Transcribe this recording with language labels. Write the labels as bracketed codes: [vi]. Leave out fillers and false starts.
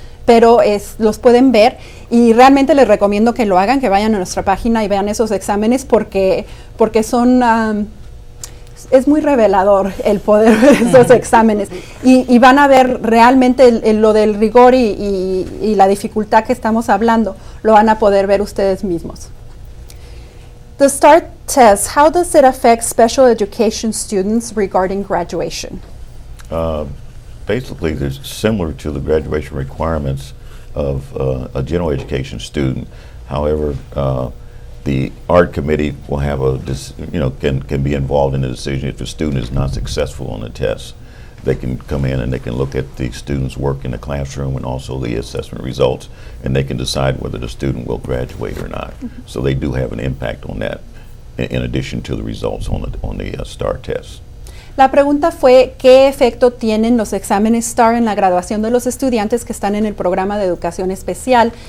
[es] Pero los pueden ver, y realmente les recomiendo que lo hagan, que vayan a nuestra página y vean esos exámenes, porque son... es muy revelador el poder ver esos exámenes, y van a ver realmente lo del rigor y la dificultad que estamos hablando, lo van a poder ver ustedes mismos. [en] The STAAR test, how does it affect special education students regarding graduation? Basically, they're similar to the graduation requirements of a general education student. However, the art committee will have can be involved in the decision if the student is not successful on the test. They can come in and they can look at the student's work in the classroom and also the assessment results, and they can decide whether the student will graduate or not. So they do have an impact on that, in addition to the results on the STAAR test. [es] La pregunta fue ¿qué efecto tienen los exámenes STAAR en la graduación de los estudiantes que están en el programa de educación especial?